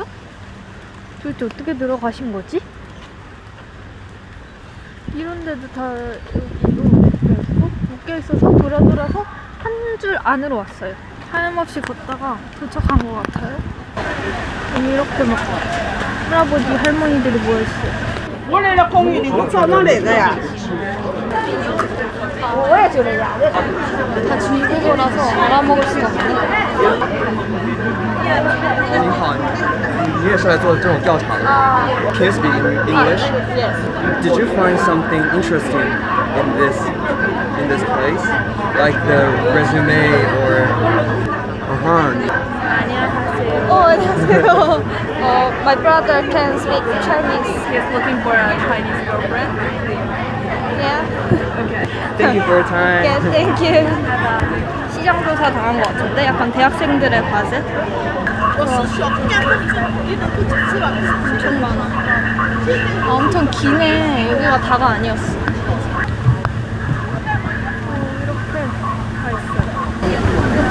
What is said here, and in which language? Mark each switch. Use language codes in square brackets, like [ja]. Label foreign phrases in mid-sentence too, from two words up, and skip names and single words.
[ko] 도대체 어떻게 들어가신 거지? 이런 데도 다 여기도 묶여있고 묶여있어서 돌아서 한 줄 안으로 왔어요. 하염없이 걷다가 도착한 것 같아요. 여기 이렇게 막 할아버지 할머니들이 모여있어요. [zh] 我来了，公寓里，我找哪来的呀？ [ko] 다 중국어라서 알아먹을 수가 없네. [zh] 你好，你也是来做这种调查的 ？ [en] Can you speak English? Did you find something interesting in this place, like the resume or? [ko] 안녕하세요. 안녕하세요. [en] My brother can speak Chinese. He's looking for a Chinese girlfriend. Yeah. Thank you for your time. Yes, thank you. [ko] 시장 조사 당한 것 같은데 약간 대학생들의 과제? 엄청 많아. 아, 엄청 기네. 여기가 다가 아니었어. 이렇게 다 있어요.